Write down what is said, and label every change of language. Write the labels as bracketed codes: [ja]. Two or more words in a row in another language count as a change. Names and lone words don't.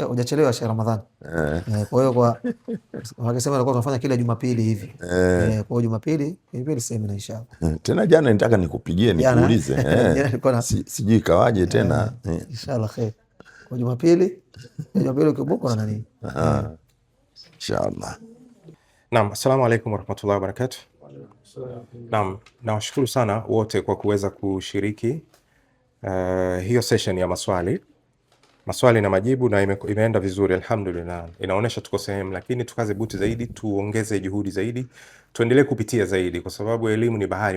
[sw] Hujachelewa Sheikh Ramadhani. Kwa hiyo kwa wakisema alikuwa tunafanya kila Jumapili hivi. Kwa Jumapili semina [ar] إن شاء الله. [sw] Tena jana nitaka nikupigie nikuulize. Sijui kawaje tena. [ar] إن شاء الله خير. [sw] Kwa Jumapili ukibuka na nini? [ar] إن شاء الله. [sw] Naam, [ar] السلام عليكم ورحمة الله وبركاته. [sw] Naam, nawashukuru sana wote kwa kuweza kushiriki hiyo session ya maswali na majibu, na imeenda vizuri [ar] الحمد لله. [sw] Inaonyesha tuko sehemu, lakini tukaze buti zaidi, tuongeze juhudi zaidi, tuendelee kupitia zaidi, kwa sababu elimu ni bahari.